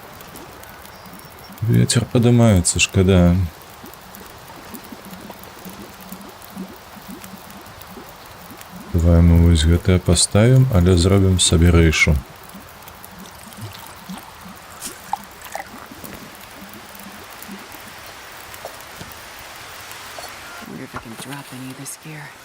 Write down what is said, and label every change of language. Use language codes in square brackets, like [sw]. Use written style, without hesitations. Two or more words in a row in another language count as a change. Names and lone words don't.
[be] Ветер падымаецца, шкада. Давай мы вось гэтае паставім, але зробім сабе рэйшу. [en] Wonder if I can drop any of this gear.